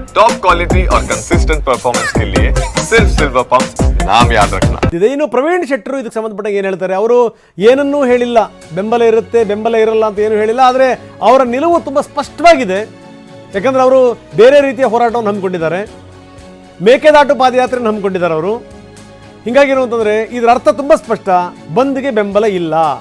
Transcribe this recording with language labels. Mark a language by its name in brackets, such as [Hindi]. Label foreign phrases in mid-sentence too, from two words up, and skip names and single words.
[English] top quality [Hindi] और [English] consistent performance [Hindi] के लिए सिर्फ सिल्वर पंप नाम याद रखना. [Kannada] ಇನ್ನು ಪ್ರವೀಣ್ ಶೆಟ್ಟರು ಇದಕ್ಕೆ ಸಂಬಂಧಪಟ್ಟ ಏನು ಹೇಳ್ತಾರೆ? ಅವರು ಏನನ್ನೂ ಹೇಳಿಲ್ಲ, ಬೆಂಬಲ ಇರುತ್ತೆ ಬೆಂಬಲ ಇರಲ್ಲ ಅಂತ ಏನು ಹೇಳಿಲ್ಲ. ಆದರೆ ಅವರ ನಿಲುವು ತುಂಬ ಸ್ಪಷ್ಟವಾಗಿದೆ. ಯಾಕಂದ್ರೆ ಅವರು ಬೇರೆ ರೀತಿಯ ಹೋರಾಟವನ್ನು ಹಮ್ಮಿಕೊಂಡಿದ್ದಾರೆ, ಮೇಕೆದಾಟು ಪಾದಯಾತ್ರೆಯನ್ನು ಹಮ್ಮಿಕೊಂಡಿದ್ದಾರೆ ಅವರು. ಹೀಗಾಗಿ ಏನು ಅಂತಂದರೆ ಇದರ ಅರ್ಥ ತುಂಬ ಸ್ಪಷ್ಟ, ಬಂದ್ಗೆ ಬೆಂಬಲ ಇಲ್ಲ.